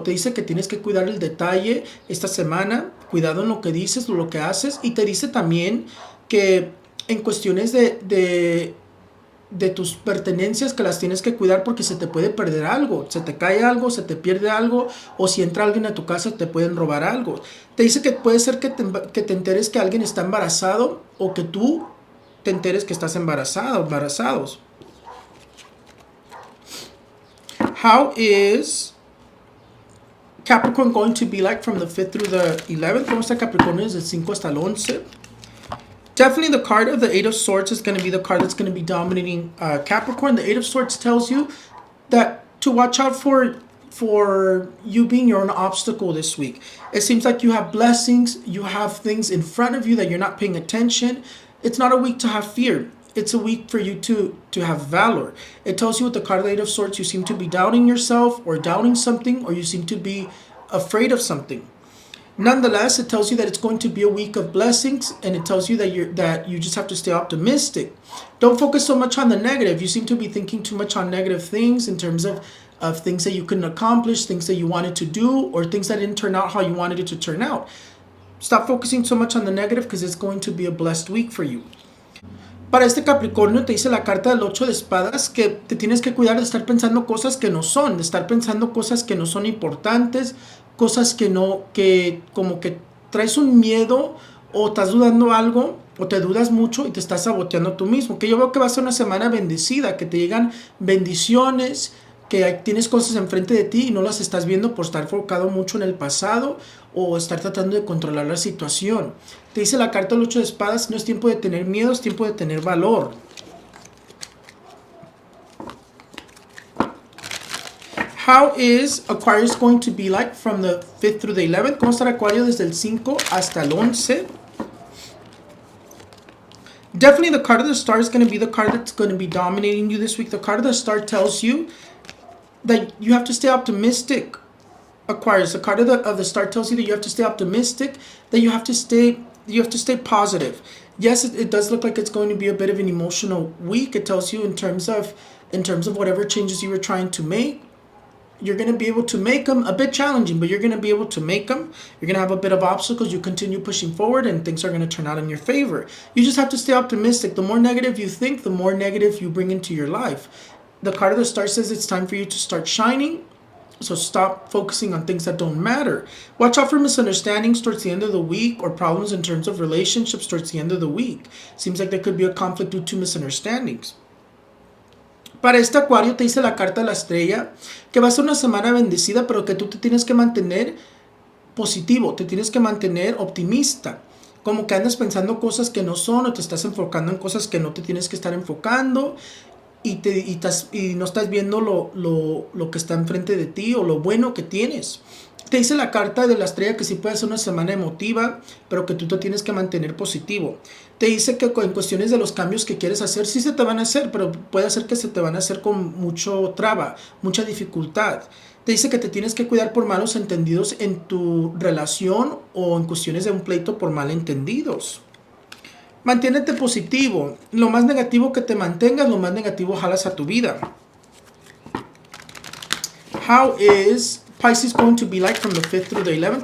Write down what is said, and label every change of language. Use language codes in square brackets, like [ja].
[es] Te dice que tienes que cuidar el detalle esta semana, cuidado en lo que dices, lo que haces, y te dice también que en cuestiones de tus pertenencias que las tienes que cuidar porque se te puede perder algo, se te cae algo, se te pierde algo, o si entra alguien a tu casa te pueden robar algo. Te dice que puede ser que te enteres que alguien está embarazado o que tú te enteres que estás embarazado, embarazados. [en] How is Capricorn going to be like from the 5th through the 11th? [es] ¿Cómo está Capricornio desde el 5 hasta el 11? [en] Definitely the card of the Eight of Swords is going to be the card that's going to be dominating Capricorn. The Eight of Swords tells you that to watch out for you being your own obstacle this week. It seems like you have blessings, you have things in front of you that you're not paying attention. It's not a week to have fear. It's a week for you to have valor. It tells you with the card of the Eight of Swords, you seem to be doubting yourself or doubting something, or you seem to be afraid of something. Nonetheless, it tells you that it's going to be a week of blessings, and it tells you that you just have to stay optimistic. Don't focus so much on the negative. You seem to be thinking too much on negative things in terms of things that you couldn't accomplish, things that you wanted to do, or things that didn't turn out how you wanted it to turn out. Stop focusing so much on the negative because it's going to be a blessed week for you. [es] Para este Capricornio te dice la carta del 8 de espadas que te tienes que cuidar de estar pensando cosas que no son, de estar pensando cosas que no son importantes, cosas que no, que como que traes un miedo o estás dudando algo o te dudas mucho y te estás saboteando tú mismo. Que yo veo que va a ser una semana bendecida, que te llegan bendiciones, que tienes cosas enfrente de ti y no las estás viendo por estar enfocado mucho en el pasado o estar tratando de controlar la situación. Te dice la carta del 8 de espadas, no es tiempo de tener miedo, es tiempo de tener valor. [en] How is Aquarius going to be like from the 5th through the 11th? [es] ¿Cómo estará Acuario desde el 5 hasta el 11? [en] Definitely the card of the star is going to be the card that's going to be dominating you this week. The card of the star tells you that you have to stay optimistic, Aquarius. The card of the star tells you that you have to stay optimistic, that you have to stay positive. Yes, it does look like it's going to be a bit of an emotional week. It tells you in terms of whatever changes you were trying to make, you're going to be able to make them. A bit challenging, but you're going to be able to make them. You're going to have a bit of obstacles. You continue pushing forward and things are going to turn out in your favor. You just have to stay optimistic. The more negative you think, the more negative you bring into your life. The card of the star says it's time for you to start shining. So stop focusing on things that don't matter. Watch out for misunderstandings towards the end of the week or problems in terms of relationships towards the end of the week. Seems like there could be a conflict due to misunderstandings. [es] Para este Acuario te dice la carta de la estrella que va a ser una semana bendecida, pero que tú te tienes que mantener positivo, te tienes que mantener optimista. Como que andas pensando cosas que no son o te estás enfocando en cosas que no te tienes que estar enfocando y no estás viendo lo que está enfrente de ti o lo bueno que tienes. Te dice la carta de la estrella que sí puede ser una semana emotiva, pero que tú te tienes que mantener positivo. Te dice que en cuestiones de los cambios que quieres hacer, sí se te van a hacer, pero puede ser que se te van a hacer con mucho traba, mucha dificultad. Te dice que te tienes que cuidar por malos entendidos en tu relación o en cuestiones de un pleito por malentendidos. Manténete positivo. Lo más negativo que te mantengas, lo más negativo jalas a tu vida. [en] How is Pisces going to be like from the 5th through the 11th?